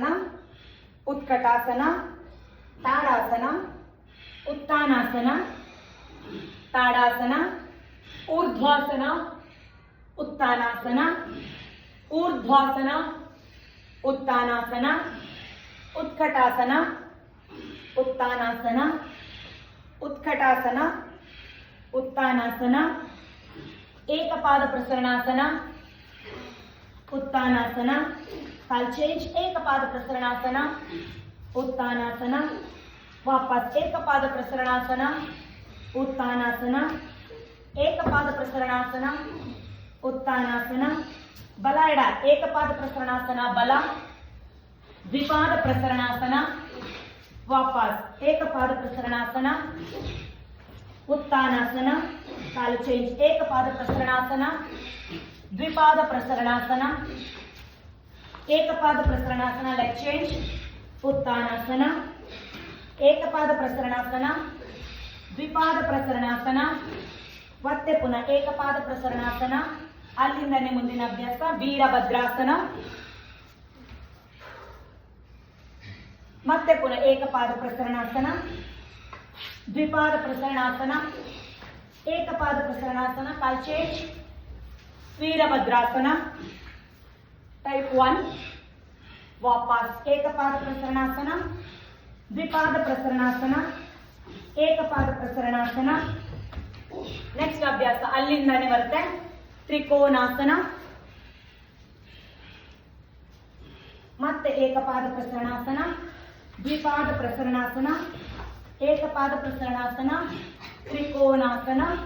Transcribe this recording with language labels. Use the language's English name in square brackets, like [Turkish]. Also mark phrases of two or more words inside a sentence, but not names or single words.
[Kannada] ಉತ್ಕಟಾಸನ, ತಾಡಾಸನ, ಉತ್ಥಾನಾಸನ, ತಾಡಾಸನ, ಊರ್ಧ್ವಾಸನ, ಉತ್ಥಾನಾಸನ, ಊರ್ಧ್ವಾಸನ, ಉತ್ಥಾನಾಸನ, ಉತ್ಕಟಾಸನ, ಉತ್ಥಾನಾಸನ, ಉತ್ಕಟಾಸನ, ಉತ್ಥಾನಾಸನ, ಏಕಪಾದ ಪ್ರಸರಣಾಸನ, ಉತ್ತಾನಾಸನ, ಕಾಲ್ ಚೇಂಜ್, ಏಕ ಪಾದ ಪ್ರಸರಣಾಸನ, ಉತ್ತಾನಾಸನ, ವಾಪಸ್ ಏಕ ಪಾದ ಪ್ರಸರಣಾಸನ, ಉತ್ತಾನಾಸನ, ಏಕ ಪಾದ ಪ್ರಸರಣಾಸನ, ಉತ್ತಾನಾಸನ, ಬಲ ಎಡ ಏಕ ಪಾದ ಪ್ರಸರಣಾಸನ, ಬಲ ದ್ವಿಪಾದ ಪ್ರಸರಣಾಸನ, ವಾಪಸ್ ಏಕ ಪಾದ ಪ್ರಸರಣಾಸನ, ಉತ್ತಾನಾಸನ, ಕಾಲ್ ಚೇಂಜ್, ಏಕ ಪಾದ ಪ್ರಸರಣಾಸನ, ದ್ವಿಪಾದ ಪ್ರಸರಣಾಸನ, ಏಕ ಪಾದ ಪ್ರಸರಣಾಸನ, [English] leg change, [Kannada] ಉತ್ತಾನಾಸನ, ಏಕ ಪಾದ ಪ್ರಸರಣಾಸನ, ದ್ವಿಪಾದ ಪ್ರಸರಣಾಸನ, ಮತ್ತೆ ಪುನಃ ಏಕಪಾದ ಪ್ರಸರಣಾಸನ, ಅಲ್ಲಿಂದನೇ ಮುಂದಿನ ಅಭ್ಯಾಸ ವೀರಭದ್ರಾಸನ, ಮತ್ತೆ ಪುನಃ ಏಕಪಾದ ಪ್ರಸರಣಾಸನ, ದ್ವಿಪಾದ ಪ್ರಸರಣಾಸನ, ಏಕಪಾದ ಪ್ರಸರಣಾಸನ, ಕಾಲ್ ಚೇಂಜ್, ವೀರಭದ್ರಾಸನ, ಟೈಪ್ 1, ವಾಪಸ್ ಏಕಪಾದ ಪ್ರಸರಣಾಸನ, ದ್ವಿಪಾದ ಪ್ರಸರಣಾಸನ, ಏಕಪಾದ ಪ್ರಸರಣಾಸನ, ನೆಕ್ಸ್ಟ್ ಅಭ್ಯಾಸ ಅಲ್ಲಿಂದಾನೆ ಬರುತ್ತೆ ತ್ರಿಕೋಣಾಸನ, ಮತ್ತೆ ಏಕಪಾದ ಪ್ರಸರಣಾಸನ, ದ್ವಿಪಾದ ಪ್ರಸರಣಾಸನ, ಏಕಪಾದ ಪ್ರಸರಣಾಸನ, ತ್ರಿಕೋಣಾಸನ,